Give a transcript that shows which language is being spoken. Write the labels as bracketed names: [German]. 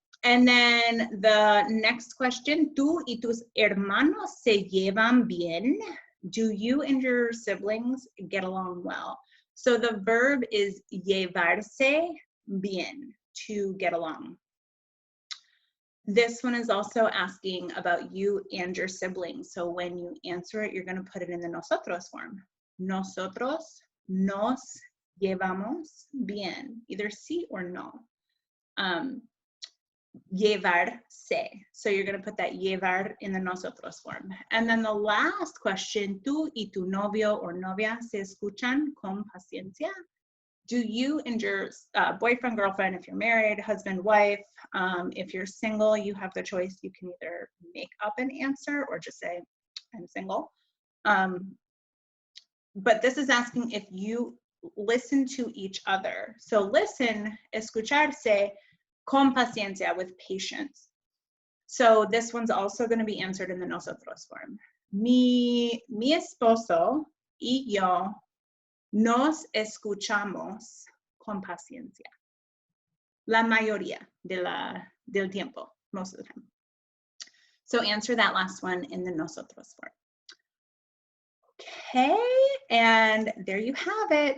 [English] And then the next question, ¿tú y tus hermanos se llevan bien? Do you and your siblings get along well? So the verb is llevarse bien, to get along. This one is also asking about you and your siblings. So when you answer it, you're going to put it in the nosotros form. [Spanish] Nosotros nos llevamos bien, either sí or no. Llevarse. [English] So you're going to put that llevar in the nosotros form. And then the last question, tú y tu novio or novia se escuchan con paciencia? Do you and your boyfriend, girlfriend, if you're married, husband, wife, if you're single, you have the choice. You can either make up an answer or just say, I'm single. But this is asking if you listen to each other. So listen, escucharse, con paciencia, with patience. So this one's also going to be answered in the nosotros form. [Spanish] Mi esposo y yo nos escuchamos con paciencia. La mayoría del tiempo, most of the time. [English] So answer that last one in the nosotros form. Okay, and there you have it.